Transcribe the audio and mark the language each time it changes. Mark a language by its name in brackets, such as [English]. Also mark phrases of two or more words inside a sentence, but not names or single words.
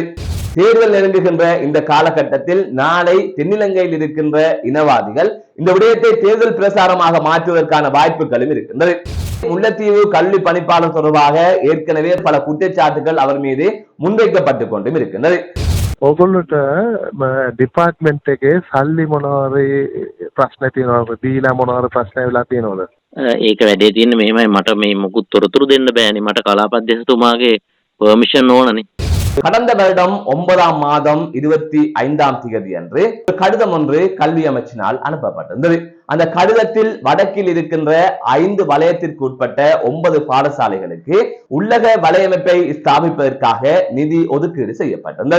[Tamil] தேர்தல் நெருங்குகின்ற இந்த காலகட்டத்தில் நாளை தென்னிலங்கையில் இருக்கின்ற இனவாதிகள் இந்த விடயத்தை தேர்தல் பிரசாரமாக மாற்றுவதற்கான வாய்ப்புகளும் இருக்கின்றது. முல்லைத்தீவு கல்வி பணிப்பாளர் தொடர்பாக ஏற்கனவே பல குற்றச்சாட்டுகள் அவர் மீது முன்வைக்கப்பட்டுக் கொண்டும் இருக்கின்றது. [Sinhala] ඔගොල්ලොට ඩිපාර්ට්මන්ට් එකේ සල්ලි මොනවාරි ප්‍රශ්න තියෙනවද? දීලා මොනවාරි ප්‍රශ්න වෙලා තියෙනවද? ඒක වැඩේ තියෙන්නේ මෙහෙමයි, මට මේ මොකුත් තොරතුරු දෙන්න බෑනේ. මට කලාප අධ්‍යක්ෂතුමාගේ පර්මිෂන් ඕනනේ. [Tamil] கடந்த வருடம் 9ஆம் மாதம் 25ஆம் தேதி அன்று கடிதம் ஒன்று கல்வி அமைச்சினால் அனுப்பப்பட்டிருந்தது. அந்த கடிதத்தில் வடக்கில் இருக்கின்ற 5 வலயத்திற்கு உட்பட்ட 9 பாடசாலைகளுக்கு உள்ளக வலையமைப்பை ஸ்தாபிப்பதற்காக நிதி ஒதுக்கீடு செய்யப்பட்டிருந்தது.